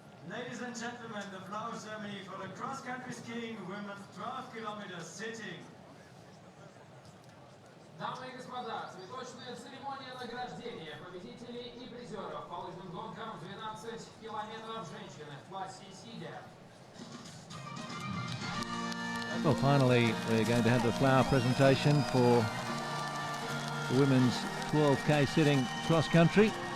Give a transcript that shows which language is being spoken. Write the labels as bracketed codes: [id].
[en] Ladies and gentlemen, the flower ceremony for the cross-country skiing women's 12 kilometers sitting. [ru] Дамы и господа, цветочная церемония награждения победителей и призеров по лыжным гонкам 12 километров женщины в классе сидя. [en] Well, finally, we're going to have the flower presentation for the women's 12K sitting cross-country.